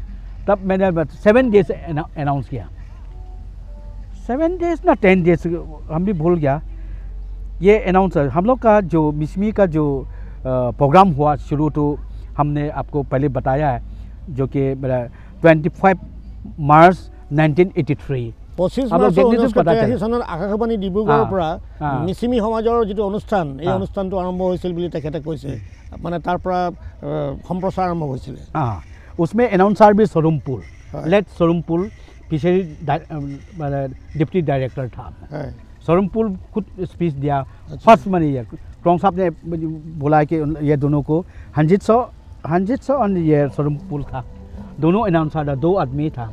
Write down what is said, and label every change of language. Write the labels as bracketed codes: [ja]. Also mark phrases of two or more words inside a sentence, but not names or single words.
[hi] तब मैंने 7 डेज अनाउंस किया, 7 डेज ना 10 डेज, हम भी भूल गया। ये अनाउंसर हम लोग का जो मिसमी का जो प्रोग्राम हुआ शुरू, तो हमने आपको पहले बताया है, जो कि 25 मार्च 1983 [as] চনত আকাশবাণী ডিব্ৰুগড়ৰ পৰা মিচিমি সমাজৰ যিটো অনুষ্ঠান, এই অনুষ্ঠানটো আৰম্ভ হৈছিল বুলি তেখেতে কৈছে, মানে তাৰ পৰা সম্প্ৰচাৰ আৰম্ভ হৈছিল। [hi] उसमें अनाउंसर भी सोरुमपुल, लेट सोरुमपुल [en] fishery deputy director [hi] था। सोरुमपुल खुद स्पीच दिया, फर्स्ट मैंने ये क्रोंग साहब ने बोला कि ये दोनों को हंजित सौ और ये सोरुमपुल था, दोनों अनाउंसर था, 2 आदमी था।